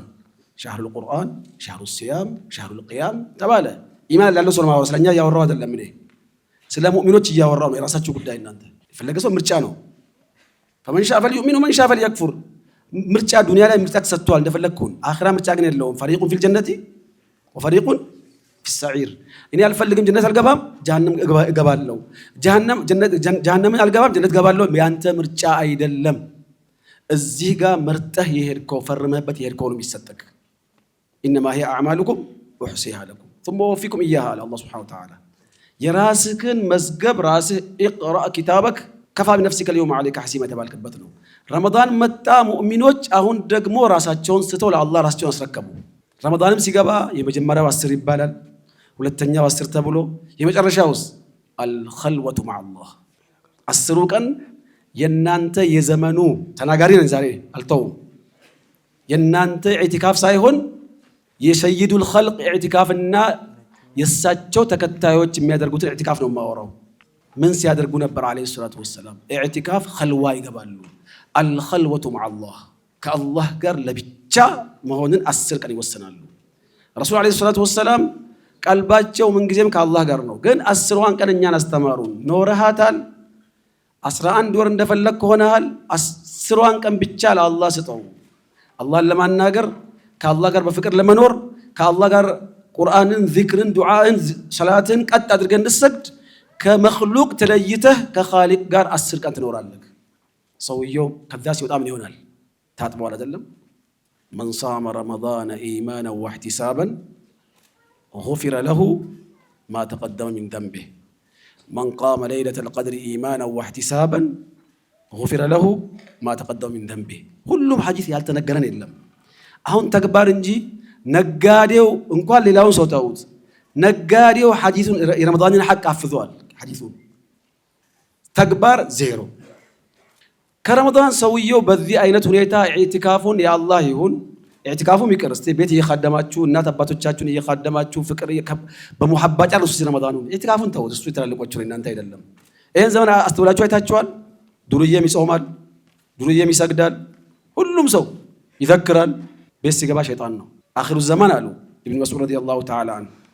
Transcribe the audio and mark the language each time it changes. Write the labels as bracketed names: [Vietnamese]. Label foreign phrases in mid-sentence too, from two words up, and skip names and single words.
[Arabic] شهر القرآن፣ شهر الصيام፣ شهر القيام [Amharic] ተባለ። ኢማን ያለው ሰው ነው። ስለኛ እያወራው አይደለም። እኔ ስለ ሙእሚኖች እያወራው ነው። የራሳችሁ ጉዳይ እናንተ። የፈለገ ሰው ምርጫ ነው። [Arabic] فمن شاء فليؤمن ومن شاء فليكفر። [Amharic] ምርጫ ዱንያ ላይ ምርጫ ተሰጥቷል፣ እንደፈለግኩን። አኺራ ምርጫ ግን የለውም። [Arabic] فريق في الجنة وفريق في السعير [Amharic] እኔ አልፈልግም ጀነት አልገባም ጀሃነም እገባለሁ ጀሃነምን አልገባም ጀነት እገባለሁ ያንተ ምርጫ አይደለም እዚህ ጋር መርጠህ የሄድከው ፈርመህበት የሄድከው ነው የሚሰጠክ [Arabic] إنما هي أعمالكم أحصيها لكم ثم وفيكم إياها الله سبحانه وتعالى [Amharic] የራስህን መዝገብ ራስህ [Arabic] اقرأ كتابك كفى بنفسك اليوم عليك حسيبا [Amharic] የተባልክበት ነው ረመዳን መጣ ሙእሚኖች አሁን ደግሞ ራሳቸውን ስተው ለአላህ ራሳቸውን አስረከቡ ረመዳንም ሲገባ የመጀመሪያው 10 ይባላል ሁለተኛው 10 ተብሎ የመጨረሻውስ [Arabic] الخلوة مع الله [Amharic] 10 ቀን የናንተ የዘመኑ ተናጋሪ ነን ዛሬ አልተውም የናንተ ኢዕቲካፍ ሳይሆን የሰይዱል ኸልቅ ኢዕቲካፍና የሳቸው ተከታዮች የሚያደርጉትን ኢዕቲካፍ ነው ማወራው ምን ሲያደርጉ ነበር [Arabic] عليه الصلاة والسلام [Amharic] ኢዕቲካፍ ኸልዋ ይገባሉ الخلوة [Arabic] مع الله [Amharic] ከአላህ ጋር ለብቻ መሆንን 10 ቀን ይወሰናሉ ረሱል [Arabic] عليه الصلاة والسلام [Amharic] ቀልባቸው ምን ጊዜም ከአላህ ጋር ነው ግን 10ዋን ቀን እኛን አስተማሩን ኖርሃታል 11 ወር እንደፈለክ ሆነሃል 10ዋን ቀን ብቻ ለአላህ ስጠው አላህን ለማናገር ከአላህ ጋር በፍቅር ለመኖር ከአላህ ጋር ቁርአንን ዚክርን ዱዓን ሰላትን ቀጥ አድርገን እንድትሰግድ ከመኽሉቅ ተለይተህ ከኻሊቅ ጋር 10 ቀን ትኖራለህ ሰውየው ከዛ ሲወጣ ምን ይሆናል ታጥቧል አይደለም [Arabic] من صام رمضان إيمانا واحتسابا غفر له ما تقدم من ذنبه من قام ليلة القدر إيمانا واحتسابا غفر له ما تقدم من ذنبه كلهم حديث [Amharic] ያልተነገረን የለም አሁን ተግባር እንጂ ነጋዴው እንኳን ሌላውን ሰው ተውት ነጋዴው ሐዲሱን የረመዳንን ሐቅ አፍዟል ሐዲሱን ተግባር ዜሮ ከረመዳን ሰውየው በዚህ አይነት ሁኔታ ኢዕቲካፉን ያአላህ ይሁን ኢዕቲካፉም ይቅር እስቲ ቤት እየኻደማችሁ እናት አባቶቻችሁን እየኻደማችሁ ፍቅር በሙሐባ ጨርሱ ረመዳኑን ኢዕቲካፉን ተውት እሱ የተላለቆች ነው እናንተ አይደለም ይሄን ዘመን አስተውላችሁ አይታችኋል ዱርዬም ይጾማል ዱርዬም ይሰግዳል ሁሉም ሰው ይዘክራል ቤት ሲገባ ሸይጣን ነው አኺሩ ዘመን አሉ ኢብኑ መስዑድ [Arabic] رضي الله تعالى عنه